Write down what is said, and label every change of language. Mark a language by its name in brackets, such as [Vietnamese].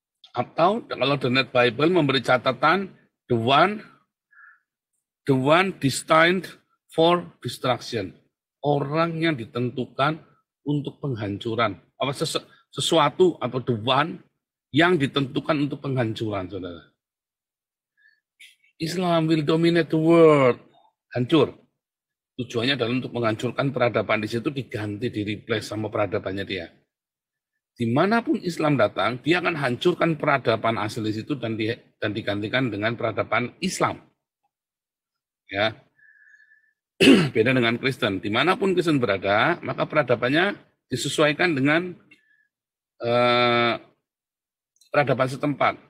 [Indonesian] Atau kalau The Net Bible memberi catatan [English] the one destined for destruction. [Indonesian] Orang yang ditentukan untuk penghancuran. Apa sesuatu atau the one yang ditentukan untuk penghancuran, saudara. [English] Islam will dominate the world. [Indonesian] Hancur. Tujuannya adalah untuk menghancurkan peradaban. Di situ diganti, di-replace sama peradabannya dia. Dimanapun Islam datang, dia akan hancurkan peradaban asli situ dan digantikan dengan peradaban Islam. Ya, beda dengan Kristen. Dimanapun Kristen berada, maka peradabannya disesuaikan dengan peradaban setempat.